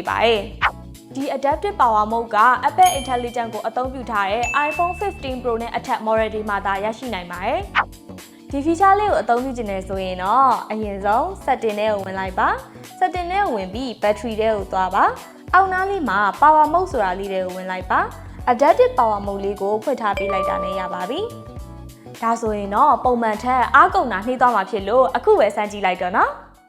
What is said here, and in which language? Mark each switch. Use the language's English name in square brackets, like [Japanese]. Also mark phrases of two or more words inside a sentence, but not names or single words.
[Burmese] ပါတယ်ဒီ Adaptive [English] Power Mode [Burmese] က Apple Intelligence ကိုအသုံးပြုထားတဲ့ iPhone 15 Pro နဲ့အထက် model တွေမှာသာရရှိနိုင်ပါတယ်ဒီ feature လေးကိုအသုံးပြုချင်တယ်ဆိုရင်တော့အရင်ဆုံး setting ထဲကိုဝင်လိုက်ပါ setting ထဲကိုဝင်ပြီး battery ထဲကိုသွားပါအောက်နားလေးမှာ power mode ဆိုတာလေးတွေကိုဝင်လိုက်ပါ [English] adaptive power mode [Burmese] လေးကိုဖွင့်ထားပေးလိုက်တာနဲ့ရပါပြီဒါဆိုရင်တော့ပုံမှန်ထက်အားကုန်တာနှိမ့်သွားမှာဖြစ်လို့အခုပဲစမ်းကြည့်လိုက်တော့နော်